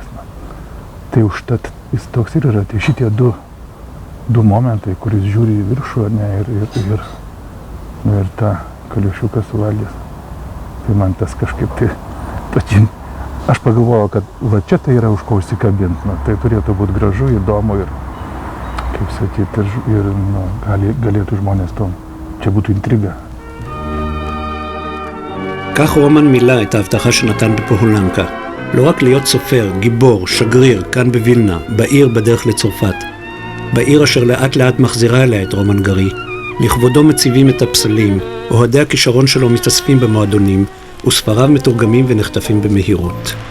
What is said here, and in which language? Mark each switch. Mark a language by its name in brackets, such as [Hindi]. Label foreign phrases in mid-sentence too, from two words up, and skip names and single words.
[Lithuanian] Tai užtat jis toks ir yra, tai šitie du momentai, kuris žiūri į viršų ir tą Kaliošiuką suvaldės. Tai man tas kažkaip tai patinka. Aš pagalvojau, kad va čia tai yra už ko užsikabinti, tai turėtų būti gražu, įdomu ir, kaip sakyti, ir galėtų žmonės to, čia būtų intriga. [Hebrew] כך רומן מילא את ההבטחה שנתן בפולנקה, לא רק להיות סופר, גיבור, שגריר, כאן בווילנה, בעיר בדרך לצרפת, בעיר אשר לאט לאט מחזירה אליה את רומן גרי, לכבודו מציבים את הפסלים, אוהדי הכישרון שלו מתאספים במועדונים, וספריו מתורגמים ונחטפים במהירות.